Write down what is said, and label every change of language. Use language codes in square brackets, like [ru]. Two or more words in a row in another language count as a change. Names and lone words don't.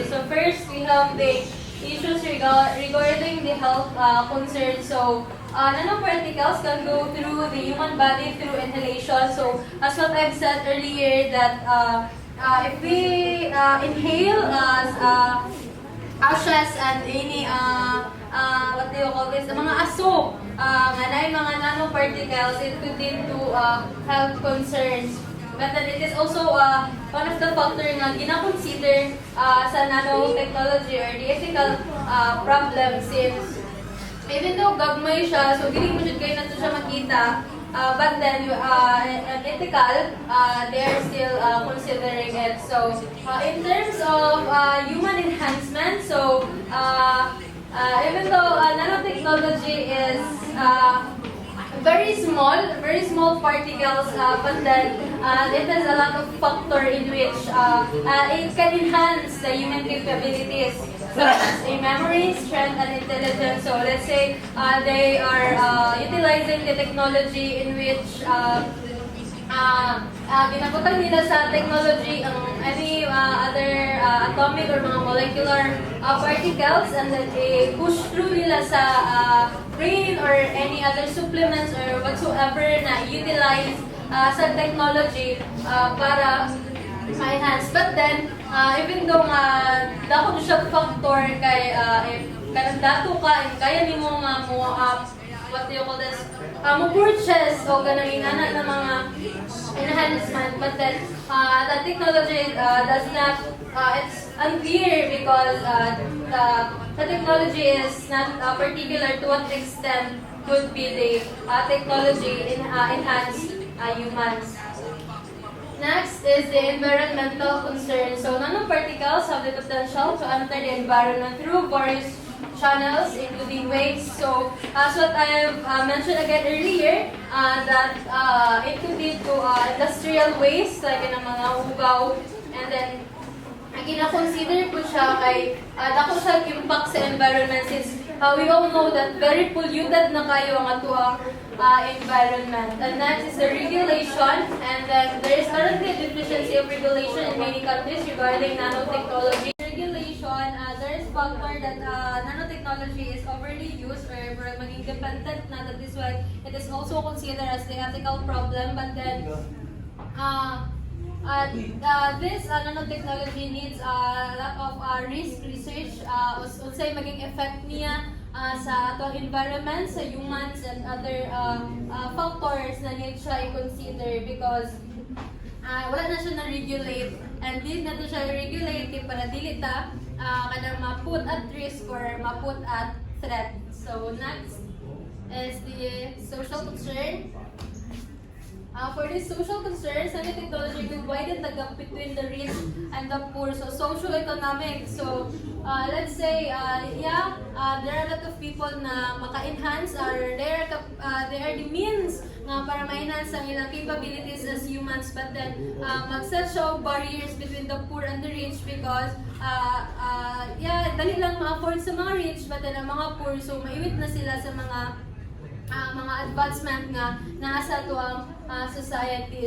[en] So first, we have the issues regarding the health concerns. So nanoparticles can go through the human body through inhalation. So as what I've said earlier, that if we inhale ashes and any what do you call this, the [ceb] mga aso nga na mga [en] nanoparticles, it could lead to health concerns. But then it is also one of the factors [ceb] na gina-consider sa nanotechnology [en] or the ethical problem, since even though [ceb] gagmay siya, [en] so [ceb] dili mo jud kayo na siya makita, [en] but then ethical, they are still considering it. So in terms of human enhancement, so even though nanotechnology is very small particles, but then it has a lot of factor in which it can enhance the human capabilities, such as a memory, strength, and intelligence. So let's say they are utilizing the technology in which [ceb] ginaputang nila sa technology [en] any other atomic or mga molecular particles, and then they push through [ceb] nila sa [en] brain or any other supplements or whatsoever [ceb] na utilize sa technology para ma-enhance. [en] But then, even though [ceb] dako siya factor kay if kanang dato ka, if kaya nimo nga mo [en] what do you call this? [ceb] Mo-purchase o ganang ingana ng mga enhancement, [en] but then the technology does not, it's unclear because the technology is not particular to what extent could be the technology enhance humans. Next is the environmental concern. So nanoparticles have the potential to enter the environment through various channels, including waves. So, as what I have mentioned again earlier, that it could lead to industrial waste, like [ceb] ng mga ugaw, [en] and then [ceb] gina-consider po siya kay dako siya impact sa environment [en] since we all know that very polluted [ceb] na kayo ang atuang [en] environment. And next is the regulation, and then there is currently a deficiency of regulation in many countries regarding nanotechnology. Regulation, there is factor that nanotechnology is overly used or [ceb] maging dependent na, [en] that is why it is also considered as the ethical problem, but then this nanotechnology needs a lot of risk research, [ceb] unsay maging effect niya sa atong environment, sa humans [en] and other factors [ceb] na need siya i-consider because wala na siya na-regulate and di na to siya regulate para dili ta kanang ma-put [en] at risk [ceb] or ma-put [en] at threat. So next is the social concern. For this social concerns, nanotechnology will widen the gap between the rich and the poor. So, socio-economic. So, let's say, there are a lot of people [ceb] na maka-enhance [en] or they are the means [ceb] nga para ma-enhance ang ilang capabilities [en] as humans. But then, [ceb] mag-set siya [en] barriers between the poor and the rich because, [ceb] dali lang ma-afford sa mga rich, [en] but then [ceb] ang mga poor, so maiwit na sila sa mga advancement nga nasa to ang society.